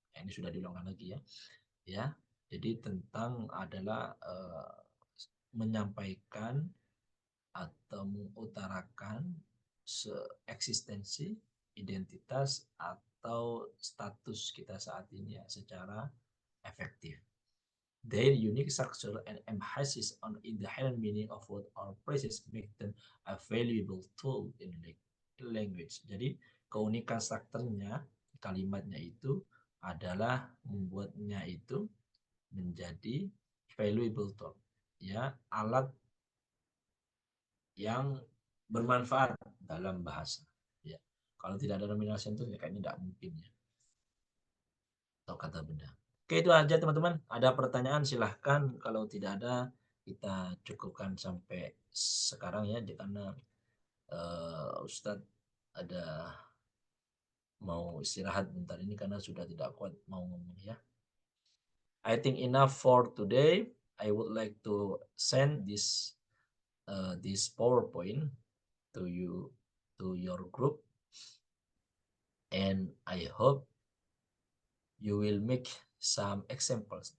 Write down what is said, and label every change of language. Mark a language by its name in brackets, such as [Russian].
[Indonesian] Ini sudah diulang lagi ya. Ya, jadi tentang adalah menyampaikan atau mengutarakan eksistensi, identitas atau status kita saat ini ya, secara efektif. [English] Their unique structure and emphasis on the inherent meaning of word or phrases make them a valuable tool in language. [Indonesian] Jadi keunikan strukturnya, kalimatnya itu adalah membuatnya itu menjadi valuable tool, ya, alat yang bermanfaat dalam bahasa. Ya, kalau tidak ada nominal sentence ya kayaknya tidak mungkin ya. Atau kata benda. Oke, itu aja teman-teman. Ada pertanyaan silahkan. Kalau tidak ada, kita cukupkan sampai sekarang ya. Karena Ustadz ada mau istirahat bentar ini karena sudah tidak kuat mau ngomong ya. [English] I think enough for today. I would like to send this PowerPoint to you, to your group, and I hope you will make some examples.